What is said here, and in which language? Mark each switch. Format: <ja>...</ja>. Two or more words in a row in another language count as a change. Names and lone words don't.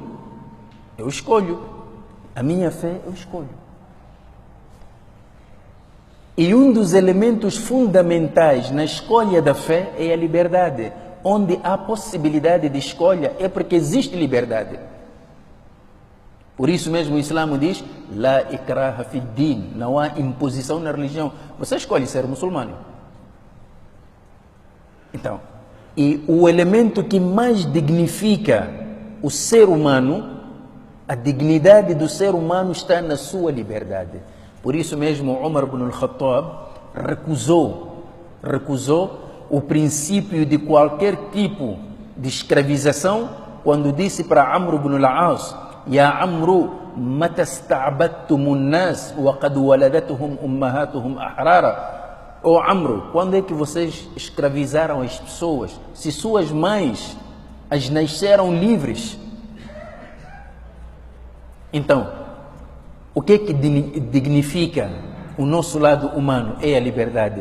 <pt>Eu escolho. A minha fé eu escolho. E um dos elementos fundamentais na escolha da fé é a liberdade. Onde há possibilidade de escolha é porque existe liberdade. Por isso mesmo o Islã diz:</pt> <ar>لا إكراه في دين,</ar> <pt>não há imposição na religião. Você escolhe ser muçulmano. Então, e o elemento que mais dignifica o ser humano, a dignidade do ser humano está na sua liberdade. Por isso mesmo Umar ibn al-Khattab recusou o princípio de qualquer tipo de escravização quando disse para Amr ibn al-As:</pt> <ar>يا عمرو متى استعبدتم الناس وقد ولدتهم أمهاتهم أحرارا.</ar> <pt>Ó Amro, quando é que vocês escravizaram as pessoas, se suas mães as nasceram livres? Então, o que dignifica o nosso lado humano é a liberdade.</pt>